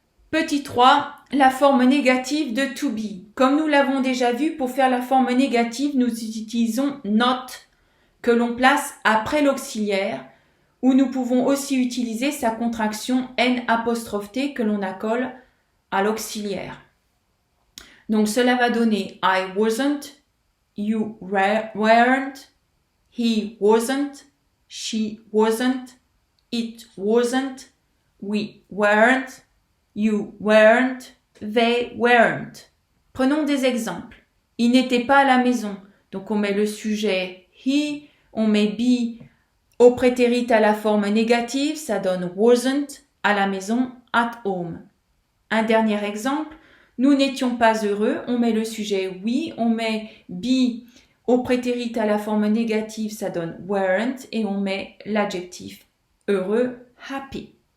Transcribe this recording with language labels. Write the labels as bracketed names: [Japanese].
[French] Petit 3, la forme négative de to be. Comme nous l'avons déjà vu, pour faire la forme négative, nous utilisons not, que l'on place après l'auxiliaire, ou nous pouvons aussi utiliser sa contraction N''T que l'on accole à l'auxiliaire. Donc cela va donner [English] I wasn't, you weren't, he wasn't, she wasn't, it wasn't, we weren't, you weren't, they weren't. [French] Prenons des exemples. Il n'était pas à la maison. Donc on met le sujet he, on met be au prétérit à la forme négative, ça donne wasn't, à la maison, [English] at home. [French] Un dernier exemple, nous n'étions pas heureux, on met le sujet we, on met be au prétérit à la forme négative, ça donne weren't, et on met l'adjectif heureux, happy.